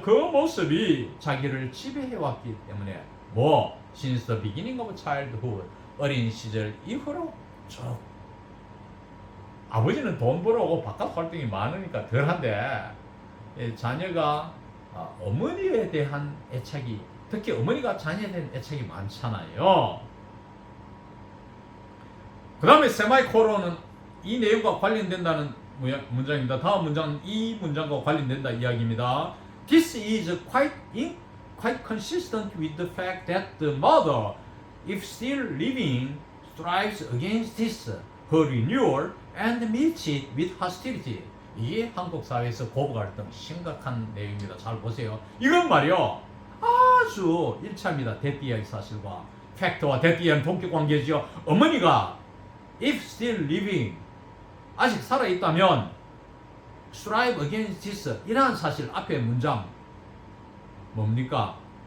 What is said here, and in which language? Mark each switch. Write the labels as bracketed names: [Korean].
[Korean] 그 모습이 자기를 지배해왔기 때문에 [English] since the beginning of childhood, [Korean] 어린 시절 이후로 쭉 아버지는 돈 벌어오고 바깥 활동이 많으니까 덜한데 자녀가 어머니에 대한 애착이, 특히 어머니가 자녀에 대한 애착이 많잖아요. 그 다음에 세마이콜론은 이 내용과 관련된다는 문장입니다. 다음 문장은 이 문장과 관련된다 이야기입니다. [English] This is quite consistent with the fact that the mother, if still living, strives against this, her renewal, and meets it with hostility. [Korean] 이게 한국 사회에서 고부갈등 심각한 내용입니다. 잘 보세요. 이건 말이요, 아주 일치합니다. 대띠의 사실과 팩트와 대띠의 동격 관계죠. 어머니가 [English] if still living, [Korean] 아직 살아있다면 [English] strive against this, [Korean] 이러한 사실, 앞에 문장 뭡니까?